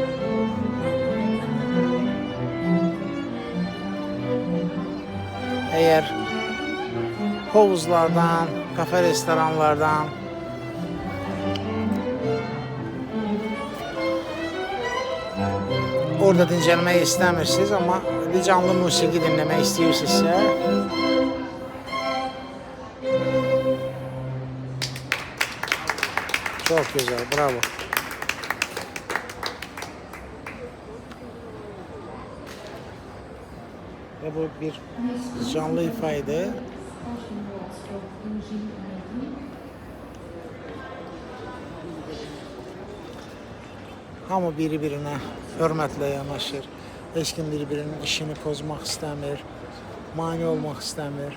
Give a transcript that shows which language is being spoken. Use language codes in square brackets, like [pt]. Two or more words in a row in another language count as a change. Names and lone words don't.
[tr] Eğer havuzlardan, [az] kafe restoranlardan orada dincəlmək istəmirsiniz, amma bir canlı musiqi dinləmək istəyirsinizsə, [tr] çok güzel, bravo. Ve bu bir canlı ifade. [az] Hamı biri-birine hörmətlə yanaşır. Heç kim bir-birinin işini pozmaq istəmir, mane olmaq istəmir.